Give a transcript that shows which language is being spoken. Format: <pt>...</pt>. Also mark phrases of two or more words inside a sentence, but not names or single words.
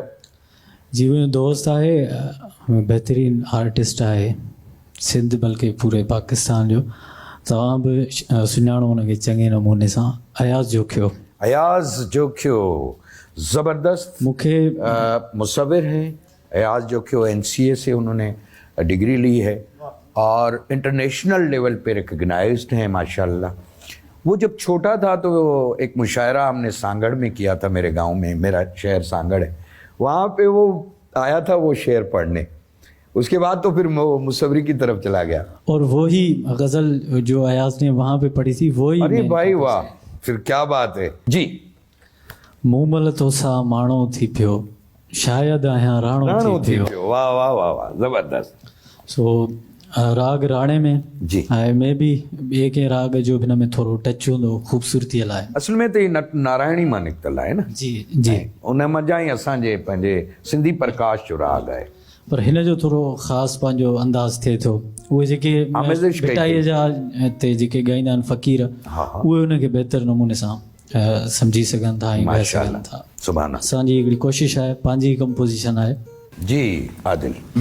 <sd>जी, मुंहिंजो दोस्त आहे, बहितरीनु आर्टिस्ट आहे सिंध बल्कि पूरे पाकिस्तान जो। तव्हां बि सुञाणो हुनखे चङे नमूने सां, अयाज़ जोखियो। अयाज़ जोखियो ज़बरदस्त मूंखे</sd> <ur>مصور ہے. ایاز جوکھیو NCA سے انہوں نے ڈگری لی ہے اور</ur> <en>international level</en> <ur>پہ ریکگنائزڈ ہیں ماشاءاللہ. وہ جب چھوٹا تھا تو ایک مشاعرہ ہم نے سانگھڑ میں کیا تھا، میرے گاؤں میں، میرا شہر سانگھڑ ہے، وہاں پہ وہ آیا تھا وہ شعر پڑھنے. اس کے بعد تو پھر وہ مصوری کی طرف چلا گیا. اور وہی غزل جو ایاز نے وہاں پہ پڑھی تھی وہی. ارے بھائی واہ، پھر کیا بات ہے جی.</ur> <sd>मूमल तो सा माणो थी पियो, शायदि आहियां राणो थी पियो। वाह वाह वाह वाह ज़बरदस्त। सो राग राणे में जी ऐं में बि ॿिए कंहिं राग जो बि हिन में थोरो टच हूंदो ख़ूबसूरतीअ लाइ। असल में तो ये नारायणी मां निकितल आहे न। जी जी, उन मज़ा ई असांजे पंहिंजे सिंधी प्रकाश जो राग आहे। पर हिन जो थोरो ख़ासि पंहिंजो अंदाज़ थिए थो। उहे जेके भिटाईअ जा हिते जेके ॻाईंदा आहिनि फ़क़ीर, उहे उनखे बहितर नमूने सां सम्झी सघनि था ऐं ॻाए सघनि था। सुभान अल्लाह। असांजी हिकिड़ी कोशिशि आहे, पंहिंजी कंपोज़िशन आहे। जी आदिल।</sd>